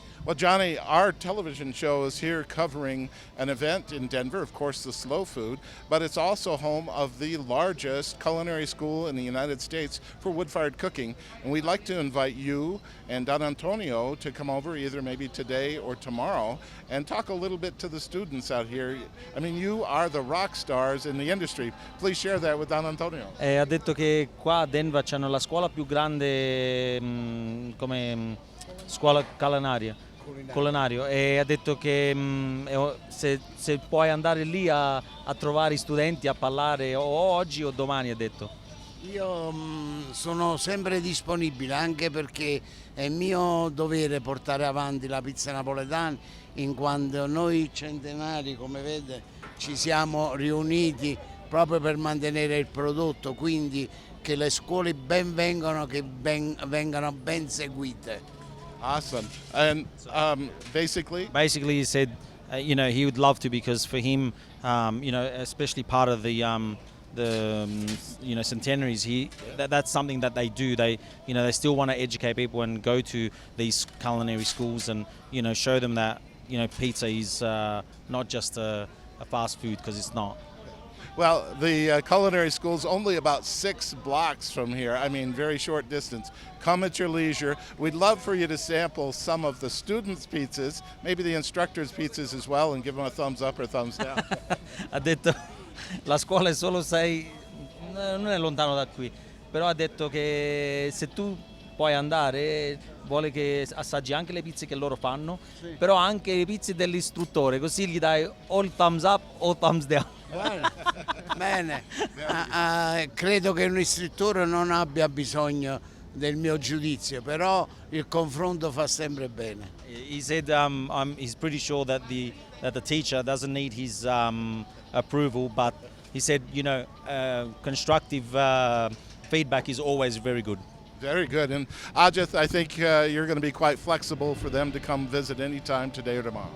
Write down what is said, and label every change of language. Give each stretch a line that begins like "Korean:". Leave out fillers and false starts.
English: Well, Johnny, our television show is here covering an event in Denver, of course, the Slow Food, but it's also home of the largest culinary school in the United States for wood-fired cooking. And we'd like to invite you and Don Antonio to come over either maybe today or tomorrow and talk a little bit to the students out here. I mean, you are the rock stars in the industry. Please share that with Don Antonio.
Italian: Ha detto che qua a Denver c'hanno la scuola più grande come scuola culinario e ha detto che se puoi andare lì a trovare i studenti a parlare o oggi o domani, ha detto. Io sono sempre disponibile anche perché è mio dovere portare avanti la pizza napoletana in quanto noi centenari, come vede, ci siamo riuniti proprio per mantenere il prodotto, quindi che le scuole ben vengano, che vengano ben seguite.
English: Awesome. And basically, he said, you know, he would love to because for him, you know, especially part of the you know, centenaries, that's something that they do. They, you know, they still want to educate people and go to these culinary schools and, you know, show them that, you know, pizza is not just a fast food, because it's not. well, the culinary school is only about 6 blocks from here. I mean, very short distance. Come at your leisure. We'd love for you to sample some of the students' pizzas, maybe the instructors' pizzas as well, and give them a thumbs up or thumbs down.
Italian: Ha detto la scuola è solo 6, non è lontano da qui, però ha detto che se tu puoi andare vuole che assaggi anche le pizze che loro fanno, sì, però anche le pizze dell'istruttore, così gli dai o il
English: thumbs up
Italian: o il
English: thumbs down.
Italian: Bene. Credo che un istruttore non abbia bisogno del mio giudizio, però il confronto fa sempre bene.
English: He said he's pretty sure that the teacher doesn't need his approval, but he said, constructive feedback is always very good. Very good. And Ajit, I think you're going to be quite flexible for them to come visit anytime today or tomorrow.